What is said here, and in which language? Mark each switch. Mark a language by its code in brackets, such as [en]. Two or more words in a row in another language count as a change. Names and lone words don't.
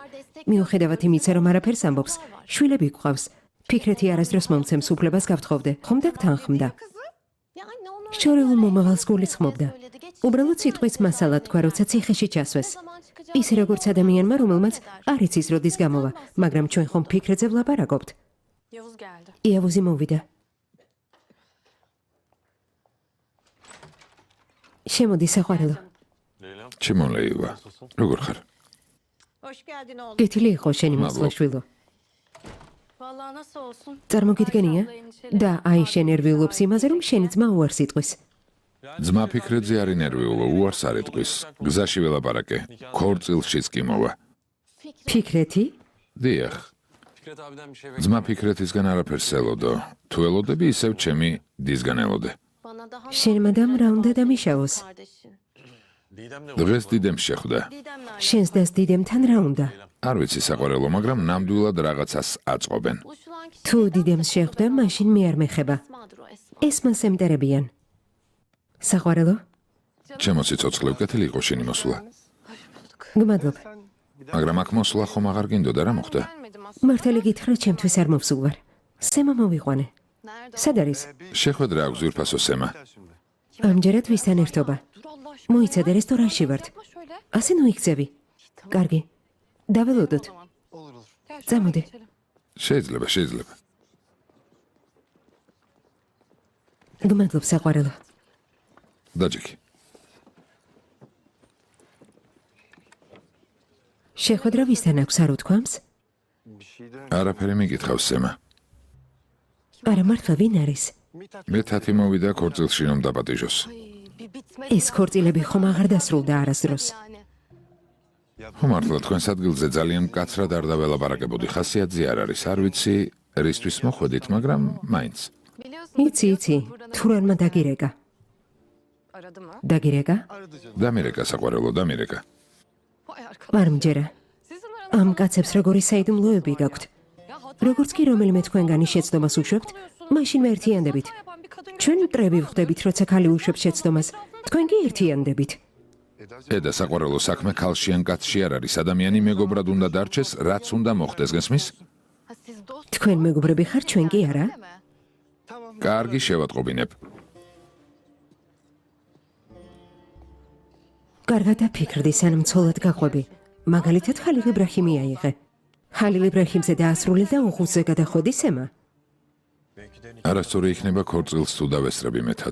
[ka] მიუხედავად იმისა, რომ არაფერს ამბობს, შვილები გვყავს. ფიქრეთი არასდროს მომცემს უფლებას გავთხოვდე. ხომ დაგთანხმდა. შორეულ მომავალს გულისხმობდა. უბრალოდ სიტყვის მასალა თქვა, როცა ციხეში ჩასვეს. ისე როგორც ადამიანმა, რომელმაც არ იცის როდის გამოვა, მაგრამ ჩვენ ხომ ფიქრებზე ვლაპარაკობთ. [tr] Yavuz geldi. [ka] იავუზი მოვიდა. შემოდი საყვარელო. [tr] Leyla'm. [ka] ჩემოლეივა. როგორ ხარ? [tr] Hoş geldin oğlum. [ka] გეთილი იყო შენი მოსვლა შვილო. [tr] Vallahi nasıl olsun? [ka] წარმოგიდგენია? და აი შენ ნერვიულობს იმაზე, რომ შენი ძმა უარს იტყვის. ძმა ფიქრეთზე არ ინერვიულო, უარს არ იტყვის. გზაში ველაპარაკე. ქორწილშიც კი მოვა. ფიქრეთი? დიახ, [tr] Fikret abiden bir şey [ka] ძმა ფიქრეთისგან არაფერს ელოდო. თუ ელოდები, ისევ ჩემი დისგან ელოდე. შენმა დამ რა უნდა დამიშავოს? [tr] Didem'le [ka] დღეს დიდემს შეხვდა. შენს დას დიდემთან რა უნდა? არ ვიცი საყვარელო, მაგრამ ნამდვილად რაღაცას აწყობენ. თუ დიდემს შეხვდა, მაშინ მე არ მეხება. ესმას ემტერებიან. საყვარელო? ჩემო სიცოცხლე უკეთილი იყო შენი მოსვლა. გმადლობ. მაგრამ აქ მოსვლა ხომ აღარ გინდოდა, რა მოხდა? [tr] Gelmedim aslında. [ka] მართალი გითხრა, ჩემთვის არ მოვსულ ვარ. სემა მოვიყვანე. [tr] Nerede? [ka] სად არის? შეხვედრა აქვს ზურფასო სემა. ამჯერად ვისთან ერთობა. [tr] Dur Allah aşkına. [ka] მოიცადე რესტორანში ვართ. [tr] Yapma şöyle. [ka] ასე ნუ იქცევი. კარგი. დაველოდოთ. [tr] O zaman. Gel şöyle Zamudi. geçelim. [ka] შეიძლება, შეიძლება. გმადლობ საყვარელო. დაჯექი. შეხვედრა ვისთან აქვს არ უთქვამს? არაფერი მიკითხავს სემა. არა მართლა ვინ არის? მე თათი მოვიდა ქორწილში რომ დაპატიჟოს. [tr] Ay, bir bitmedi [ka] ეს ქორწილები ხომ აღარ დასრულდა არასდროს. [tr] yani. [ka] ხო მართლა თქვენს ადგილზე ძალიან მკაცრად არ დაველაპარაკებოდი. ხასიათზე არ არის, არ ვიცი რისთვის მოხვედით, მაგრამ მაინც. [tr] Biliyorsun. [ka] იცი, იცი, თურანმა დაგირეკა. [tr] Aradı mı? [ka] დაგირეკა? დამირეკა საყვარელო, დამირეკა. [tr] Vay arkadaş. [ka] არ მჯერა. [tr] Sizin [ka] ამ [tr] aranızda. [ka] კაცებს როგორი საიდუმლოები გაქვთ. [tr] Ya hata [ka] როგორც კი რომელიმე თქვენგანი შეცდომას უშვებთ, მაშინ ერთიანდებით. [tr] yapan bir kadın [ka] ჩვენ მტრები ვხვდებით, როცა ქალი უშვებს შეცდომას. თქვენ კი ერთიანდებით. ედა საყვარელო საქმე ქალში ან კაცში არ არის. ადამიანი მეგობრად უნდა დარჩეს, რაც უნდა მოხდეს, გესმის? [tr] Ha, siz dost [ka] თქვენ მეგობრები ხარ, ჩვენ კი არა? [tr] değil mi? [ka] კარგი შევატყობინებ. კარგად დაფიქრდი, სანამ ცოლად გაყვები. მაგალითად ხალილ იბრაჰიმი აიღე. ხალილ იბრაჰიმზე დაასრულე და უხუცზე გადახვედი სემა. არასწორი იქნება ქორწილს თუ დავესწრები მეთად.